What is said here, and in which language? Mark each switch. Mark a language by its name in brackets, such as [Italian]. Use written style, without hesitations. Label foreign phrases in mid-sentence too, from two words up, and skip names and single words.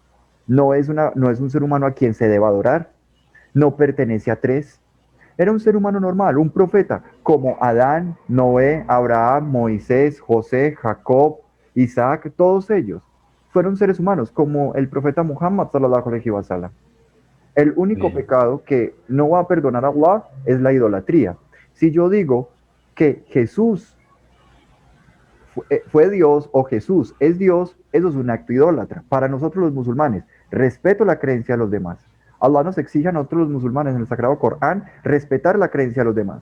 [Spanish] No es un ser humano a quien se deba adorar, no pertenece a tres. Era un ser humano normal, un profeta, como Adán, Noé, Abraham, Moisés, José, Jacob, Isaac, todos ellos. Fueron seres humanos, como el profeta Muhammad [Arabic] صلى الله عليه وسلم. [Spanish] El único Bien. pecado que no va a perdonar a Allah es la idolatría. Si yo digo que Jesús fue Dios o Jesús es Dios, eso es un acto idólatra. Para nosotros los musulmanes, respeto la creencia de los demás. Allah nos exige a nosotros los musulmanes en el Sagrado Corán respetar la creencia de los demás.